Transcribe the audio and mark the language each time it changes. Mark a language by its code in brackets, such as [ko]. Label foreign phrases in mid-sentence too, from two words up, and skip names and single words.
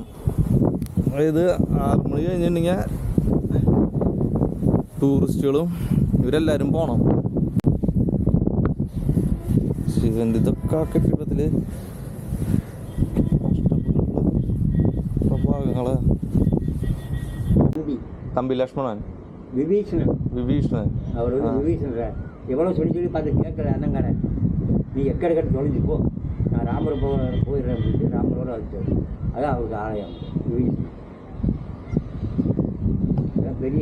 [ml] അതായത് 6 മണി കഴിഞ്ഞിട്ടുണ്ടെങ്കിൽ ടൂറിസ്റ്റുകളും ഇവരെല്ലാവരും പോകണം. ശിവൻ്റെ ഇതൊക്കെ ആ കെട്ടിടത്തിൽ ഭാഗങ്ങള്. [ta] தம்பி லக்ஷ்மணன், விபீஷணன் அவர் விபீஷணன் எவ்வளோ சொல்லி பார்த்து கேட்கல அண்ணங்காரன், நீ எக்கடக்கட்டு தொலைஞ்சு போ, நான் ராமர் போயிடுறேன் அப்படின்ட்டு ராமரோட வச்சு. அதான் அவருக்கு ஆலயம் விபீஷணன். பெரிய